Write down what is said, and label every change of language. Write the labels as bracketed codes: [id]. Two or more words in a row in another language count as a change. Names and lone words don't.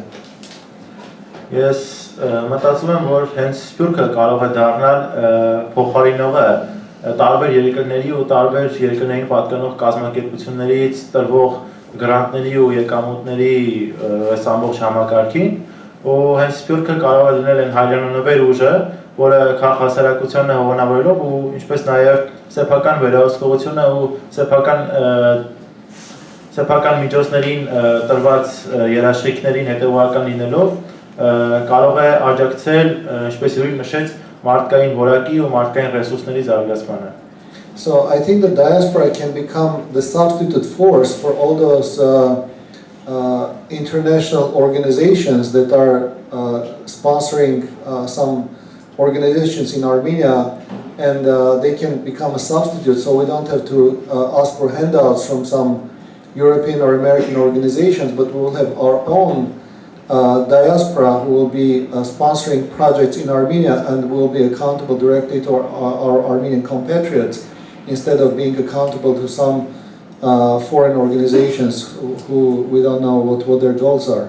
[hy] Ես մտածում եմ, որ հենց Սփյուռքը կարող է դառնալ փոխարինողը տարբեր երկրների ու տարբեր երկրներին պատկանող կազմակերպություններից տրվող գրանտների ու եկամուտների այս ամբողջ համակարգին ու հենց Սփյուռքը կարող է լինել այն հայրենանվեր ուժը, որը քաղաքասարակությանը հովանավորելով ու ինչպես նաև սեփական վերահսկողությունը ու սեփական միջոցներին տրված երաշխիքներին հետևողական լինելով կարող է աջակցել, ինչպես Յուրին նշեց, մարդկային որակի ու մարդկային ռեսուրսների զարգացմանը։ [en] So I think the diaspora can become the substitute force for all those international organizations that are sponsoring some organizations in Armenia, and they can become a substitute, so we don't have to ask for handouts from some European or American organizations, but we will have our own diaspora who will be sponsoring projects in Armenia and will be accountable directly to our Armenian compatriots, instead of being accountable to some foreign organizations who we don't know what their goals are.